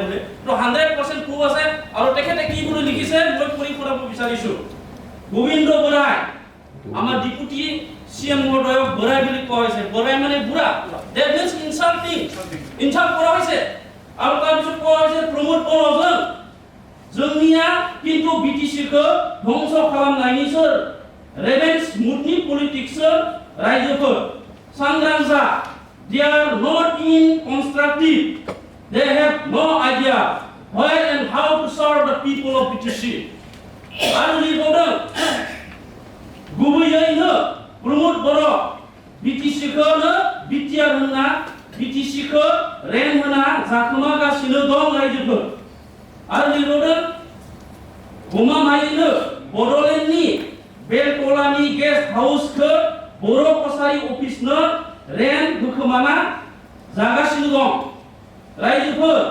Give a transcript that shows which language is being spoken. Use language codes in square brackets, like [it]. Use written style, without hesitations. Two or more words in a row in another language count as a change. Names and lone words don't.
[as] বুলি তো 100% প্ৰুফ আছে আৰু তেখেতে কি বুলি লিখিছে মই পঢ়ি শুনাব বিচাৰিছো গোবিন্দ বৰাই আমাৰ ডিপুটি সিএম মহোদয়ক বৰাই বুলি কোৱা হৈছে বৰাই মানে বুঢ়া [en] that means [as] ইনসাল্ট কৰা হৈছে আৰু তাৰপিছত কোৱা হৈছে প্ৰমোদ বৰজন [brx] जोंनिया किन्तु बिटिसिखौ ध्वंस खालामनायनिसो [en] revenge mood politics [brx] रायजोफोर सांग्रां जा [en] they are not in constructive they have no idea where and how to serve the people of BTC [brx] आरो लिरबावदों गुबैयैनो प्रमोद बर' बिटिसिखौनो बिटिआर होनना बिटिसिखौ रेन होना जाखोमागासिनो दं रायजोफोर आरो लिरबावदों गमामायैनो बड'लेण्डनि बेलतलानि गेस्ट हाउसखौ बर' कसारि अफिसनो रेन्ट होखोमाना जागासिनो दं रायजोफोर